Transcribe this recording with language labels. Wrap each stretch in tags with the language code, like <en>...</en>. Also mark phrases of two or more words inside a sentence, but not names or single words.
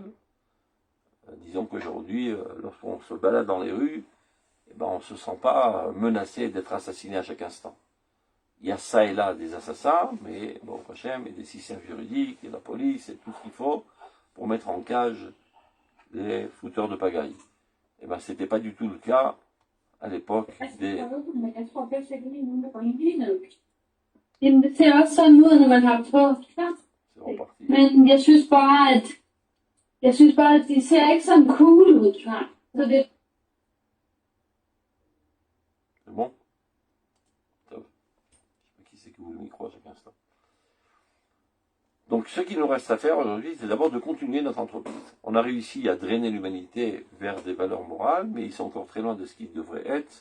<fr>Disons qu'aujourd'hui, lorsqu'on se balade dans les rues, eh ben, on ne se sent pas menacé d'être assassiné à chaque instant. Il y a ça et là des assassins, mais bon, Hachem, et des systèmes juridiques, et la police, et tout ce qu'il faut pour mettre en cage les fouteurs de pagaille. Eh ben, c'était pas du tout le cas à l'époque des...</fr> <da>Jamen, det ser også sådan ud, når man har på.</da> <fr>C'est reparti.</fr> <da>Men jeg synes bare, at de ser ikke sådan cool ud. Så det...</da> <fr>C'est bon? Top. Je sais pas qui c'est qui ouvre le micro à chaque instant. Donc, ce qu'il nous reste à faire aujourd'hui, c'est d'abord de continuer notre entreprise. On a réussi à drainer l'humanité vers des valeurs morales, mais ils sont encore très loin de ce qu'ils devraient être.</fr>